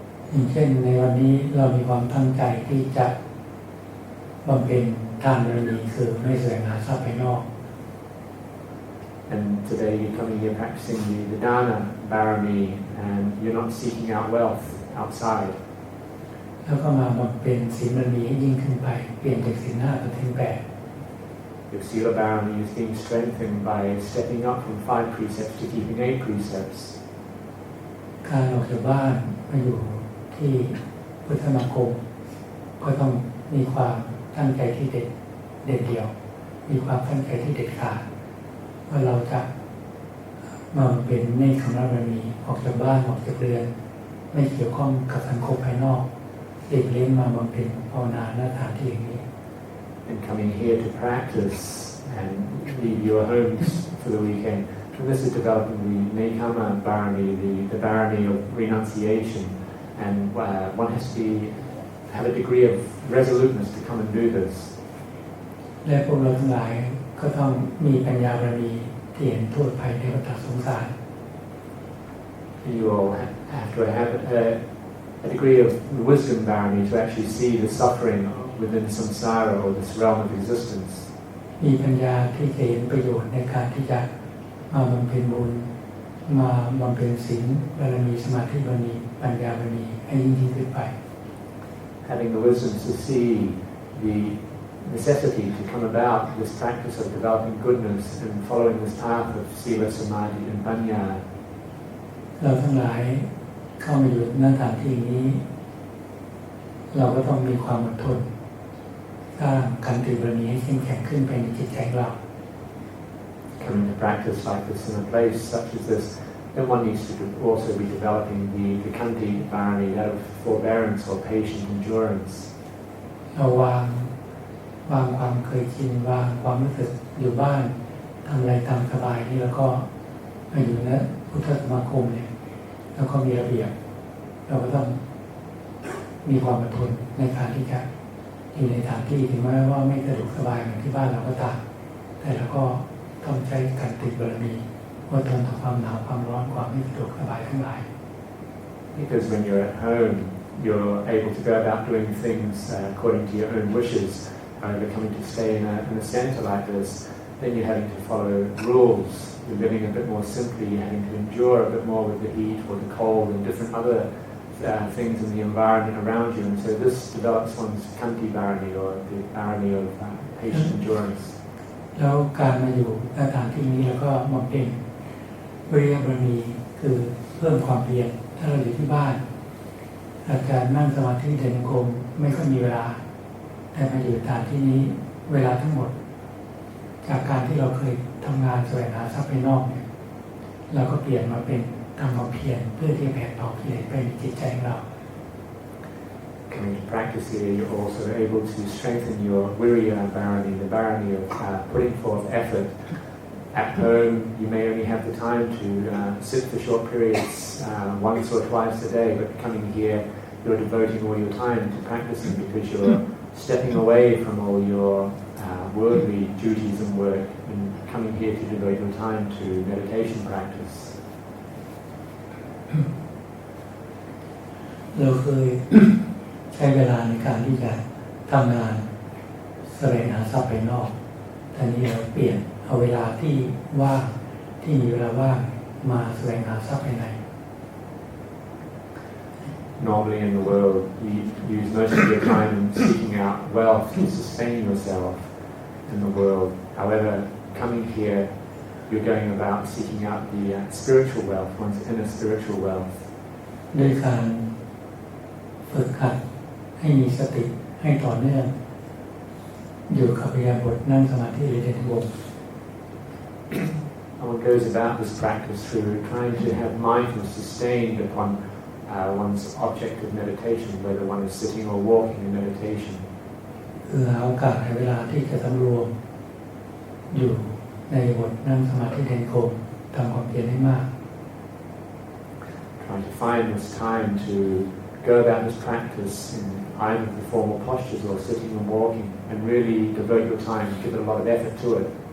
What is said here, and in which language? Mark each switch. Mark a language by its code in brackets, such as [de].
[th] อย่างเช่นในวันนี้เรามีความตั้งใจที่จะบำเพ็ญทานบารมีคือไม่แสวงหาทรัพย์ภายนอก [en] And today you're coming here practicing the dana barami and you're not seeking out wealth outside. [th] แล้วก็มาบำเพ็ญศีลบารมีให้ยิ่งขึ้นไปเปลี่ยนจากศีล 5 เป็นศีล 8 [en] Your sila barami is being strengthened by stepping up from 5 precepts to keeping 8 precepts. [th] การออกจากบ้านมาอยู่ที่พุทธสมาคมก็ต้องมีความตั้งใจที่เด็ดเดี่ยวมีความตั้งใจที่เด็ดขาดว่าเราจะมาเป็นเนคขมบารมีออกจากบ้านออกจากเรือนไม่เกี่ยวข้องกับสังคมภายนอกหลีกเลี่ยงมาบำเพ็ญภาวนาณสถานที่อย่างนี้ [en] And coming here to practice and leave your homes for the weekend. And this is developing the Nekama Barami, the Barami of renunciation. And one has to have a degree of resoluteness to come and do this. [th] และพวกเราทั้งหลายก็ต้องมีปัญญาบารมีที่เห็นโทษภัยในวัฏสงสาร [en] And you will have to have a degree of wisdom barani to actually see the suffering within samsara or this realm of existence. [th] มีปัญญาที่จะเห็นประโยชน์ในการที่จะมาบำเพ็ญบุญมาบำเพ็ญศีลบารมีสมาธิบารมีปัญญาบารมีให้ยิ่งขึ้นไป [en] Having the wisdom to see the necessity to come about this practice of developing goodness and following this path of sila, samadhi and panya. [th] เราทั้งหลายเข้ามาอยู่ณสถานที่นี้เราก็ต้องมีความอดทนสร้างขันติบารมีให้เข้มแข็งขึ้นไปในจิตใจเรา [en] Coming to practice like this in a place such as this, then one needs to also be developing the kanti barani, that of forbearance or patient endurance. [th] เราวางความเคยชินวางความรู้สึกอยู่บ้านทำอะไรตามสบายนี่แล้วก็มาอยู่ณพุทธสมาคมเนี่ยแล้วก็มีระเบียบเราก็ต้องมีความอดทนในการที่จะอยู่ในสถานที่ถึงแม้ว่าไม่สะดวกสบายเหมือนที่บ้านเราก็ตามแต่เราก็ต้องใช้ขันติบารมีอดทนต่อความหนาวความร้อนความไม่สะดวกสบายทั้งหลาย [en] Because when you're at home, you're able to go about doing things according to your own wishes. However, coming to stay in a centre like this, then you're having to follow rules. You're living a bit more simply. You're having to endure a bit more with the heat or the cold and different other things in the environment around you. And so this develops one's kanti barani or the barani of patient endurance. [th] แล้วการมาอยู่สถานที่นี้แล้วก็บำเพ็ญวิริยบารมีคือเพิ่มความเพียรถ้าเราอยู่ที่บ้านอาจารย์นั่งสมาธิเดินกรมไม่ค่อยมีเวลาแต่มาอยู่สถานที่นี้เวลาทั้งหมดจากการที่เราเคยทำงานแสวงหาทรัพย์ภายนอกเนี่ยเราก็เปลี่ยนมาเป็นทำความเพียรเพื่อที่แผ่เผากิเลสไปในจิตใจของเรา [en] Coming to practice here, you're also able to strengthen your virya barani, the barani of putting forth effort. At home, you may only have the time to sit for short periods, once or twice a day, but coming here, you're devoting all your time to practicing because you're stepping away from all your worldly duties and work and coming here to devote your time to meditation practice. [th] เราเคย ใช้เวลาในการที่จะทำงานแสวงหาทรัพย์ภายนอกแต่นี้เราเปลี่ยนเอาเวลาที่ว่างที่มีเวลาว่างมาแสวงหาทรัพย์ภายใน [en] Normally in the world, you use most of your time in seeking out wealth to sustain yourself in the world. However, coming here, you're going about seeking out the spiritual wealth, one's inner spiritual wealth. [th] ด้วยการฝึกหัดให้มีสติให้ต่อเนื่องอยู่กับอิริยาบถนั่งสมาธิหรือเดินจงกรม [en] One goes about this practice through trying to have mindfulness sustained upon one's object of meditation, whether one is sitting or walking in meditation. [th] คือหาโอกาสในเวลาที่จะสำรวมอยู่ในบทนั่งสมาธิเดินจงกรมทำความเพียรให้มาก [en] Trying to find this time to go about this practice in either the formal postures or sitting and walking, and really devote your time, give a lot of effort to it.